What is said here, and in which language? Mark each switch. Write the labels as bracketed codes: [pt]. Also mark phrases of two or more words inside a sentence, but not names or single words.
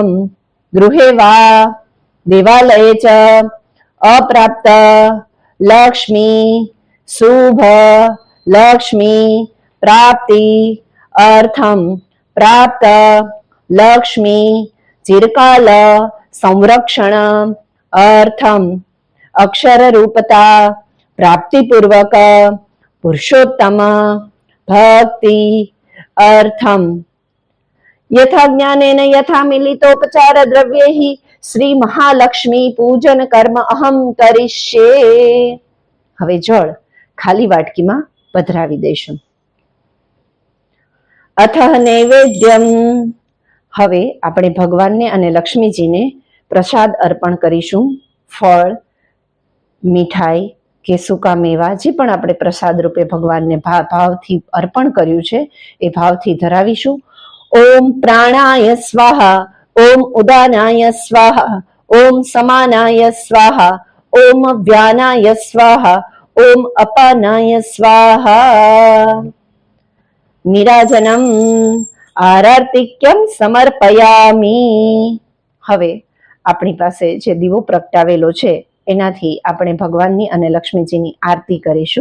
[sa] गृहे वा देवालये च अप्राप्त लक्ष्मी शुभ लक्ष्मी प्राप्ति अर्थम प्राप्त लक्ष्मी चिरकाल संरक्षण अर्थम अक्षर रूपता प्राप्ति पूर्वक पुरुषोत्तम भक्ति अर्थम यथा ज्ञानेन यथा मिलितोपचार द्रव्यैः श्री महालक्ष्मी पूजन कर्म अहम करिष्ये. [gu] હવે જળ ખાલી વાટકીમાં પધરાવી દઈશું. [sa] અથ નૈવેદ્યમ. [gu] હવે આપણે ભગવાનને અને લક્ષ્મીજીને પ્રસાદ અર્પણ કરીશું. ફળ, મીઠાઈ કે સૂકા મેવા જે પણ આપણે પ્રસાદ રૂપે ભગવાનને ભાવથી અર્પણ કર્યું છે એ ભાવથી ધરાવીશું. [sa] ઓમ પ્રાણાય સ્વાહા, ઓમ ઉદાનાય સ્વાહા, ઓમ સમાનાય સ્વાહા, ओम व्यानाय स्वाहा, ओम अपानाय स्वाहा. निराजनम आरतिक्यम समर्पयामी. [gu] હવે આપણી પાસે જે દીવો પ્રગટાવેલો છે એનાથી આપણે ભગવાનની અને લક્ષ્મીજીની આરતી કરીશું.